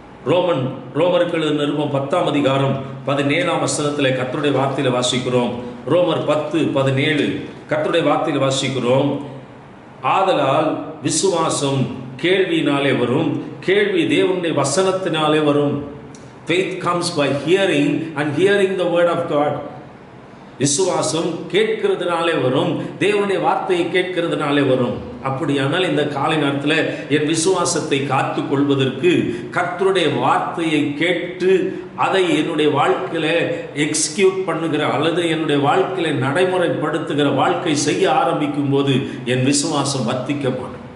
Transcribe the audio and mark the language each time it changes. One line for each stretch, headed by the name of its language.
Tamil: ரோமருக்கு எழுதின நிருபம் 10ஆம் அதிகாரம் 17ஆம் வசனத்திலே கர்த்தருடைய வார்த்தையில வாசிக்கிறோம். ரோமர் 10:17 கர்த்தருடைய வார்த்தையில வாசிக்கிறோம். ஆதலால் விசுவாசம் கேள்வியினாலே வரும், கேள்வி தேவனுடைய வசனத்தினாலே வரும்.
English: Faith comes by hearing and hearing the word of God.
Tamil: விசுவாசம் கேட்கிறதுனாலே வரும், தேவனுடைய வார்த்தையை கேட்கிறதுனாலே வரும். அப்படியானால் இந்த காலை நேரத்தில் என் விசுவாசத்தை காத்து கொள்வதற்கு கர்த்தருடைய வார்த்தையை கேட்டு அதை என்னுடைய வாழ்க்கையில எக்ஸிக்யூட் பண்ணுகிற அல்லது என்னுடைய வாழ்க்கையில நடைமுறைப்படுத்துகிற வாழ்க்கை செய்ய ஆரம்பிக்கும் போது என் விசுவாசம் வர்த்திக்கப்படும்.